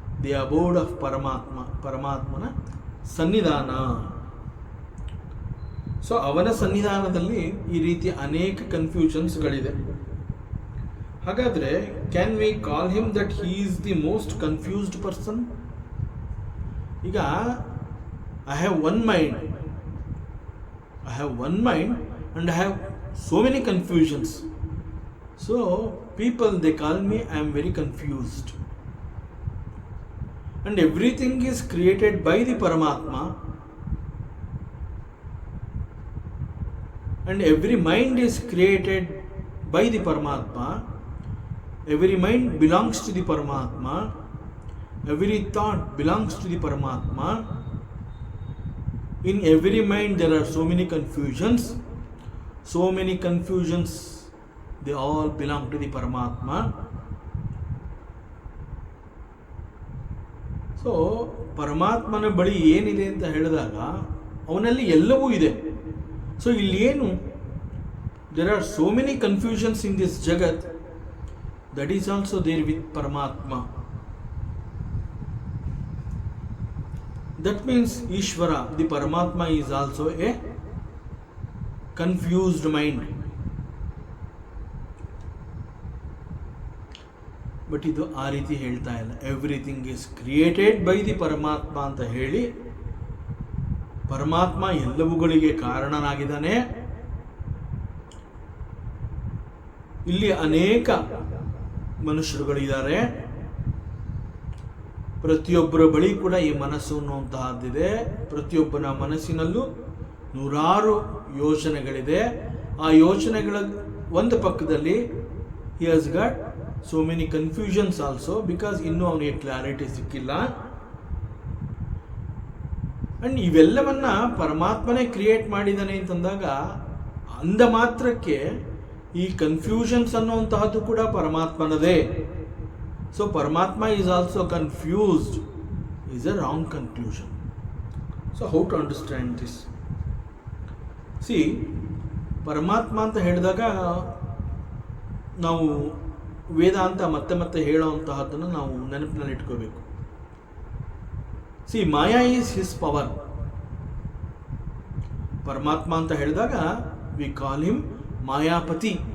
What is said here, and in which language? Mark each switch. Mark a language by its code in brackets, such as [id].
[en] the abode of Paramatma, [kn] ಪರಮಾತ್ಮನ ಸನ್ನಿಧಾನ. ಸೊ ಅವನ ಸನ್ನಿಧಾನದಲ್ಲಿ ಈ ರೀತಿ ಅನೇಕ ಕನ್ಫ್ಯೂಷನ್ಸ್ಗಳಿದೆ. [en] ಹಾಗಾದರೆ can we call him that he is the most confused person? ಈಗ I have one mind. I have one mind and I have so many confusions. So people, they call me, I am very confused. And everything is created by the Paramatma. And every mind is created by the Paramatma. Every mind belongs to the Paramatma. Every thought belongs to the Paramatma. In every mind there are so many confusions. So many confusions, they all belong to the Paramatma. [kn] So ಪರಮಾತ್ಮನ ಬಳಿ ಏನಿದೆ ಅಂತ ಹೇಳಿದಾಗ ಅವನಲ್ಲಿ ಎಲ್ಲವೂ ಇದೆ. [en] so [kn] ಇಲ್ಲಿ ಏನು, [en] There are so many confusions in this jagat, that is also there with Paramatma. That means Ishvara, the Paramatma, is also a confused mind. [kn] But ಇದು ಆ ರೀತಿ ಹೇಳ್ತಾ ಇಲ್ಲ. [en] everything is created by the Paramatma [kn] ಅಂತ ಹೇಳಿ, ಪರಮಾತ್ಮ ಎಲ್ಲವುಗಳಿಗೆ ಕಾರಣನಾಗಿದ್ದಾನೆ. ಇಲ್ಲಿ ಅನೇಕ ಮನುಷ್ಯರುಗಳಿದ್ದಾರೆ. ಪ್ರತಿಯೊಬ್ಬರ ಬಳಿ ಕೂಡ ಈ ಮನಸ್ಸು ಅನ್ನುವಂತಹದ್ದಿದೆ. ಪ್ರತಿಯೊಬ್ಬನ ಮನಸ್ಸಿನಲ್ಲೂ ನೂರಾರು ಯೋಚನೆಗಳಿದೆ. ಆ ಯೋಚನೆಗಳ ಒಂದು ಪಕ್ಕದಲ್ಲಿ [en] he has got so many confusions also, because [kn] ಇನ್ನೂ ಅವನಿಗೆ ಕ್ಲಾರಿಟಿ ಸಿಕ್ಕಿಲ್ಲ. ಅಂಡ್ ಇವೆಲ್ಲವನ್ನ ಪರಮಾತ್ಮನೇ ಕ್ರಿಯೇಟ್ ಮಾಡಿದ್ದಾನೆ ಅಂತಂದಾಗ, ಅಂದ ಮಾತ್ರಕ್ಕೆ ಈ ಕನ್ಫ್ಯೂಷನ್ಸ್ ಅನ್ನುವಂತಹದ್ದು ಕೂಡ ಪರಮಾತ್ಮನದೇ. [en] So Paramatma is also confused is a wrong conclusion. So how to understand this? [kn] See, ಪರಮಾತ್ಮ ಅಂತ ಹೇಳಿದಾಗ ನಾವು ವೇದಾಂತ ಮತ್ತೆ ಮತ್ತೆ ಹೇಳೋವಂತಹದ್ದನ್ನು ನಾವು ನೆನಪಿನಲ್ಲಿ ಇಟ್ಕೋಬೇಕು. [en] See, maya is his power. [kn] ಪರಮಾತ್ಮ ಅಂತ ಹೇಳಿದಾಗ [en] we call him [kn] ಮಾಯಾಪತಿ.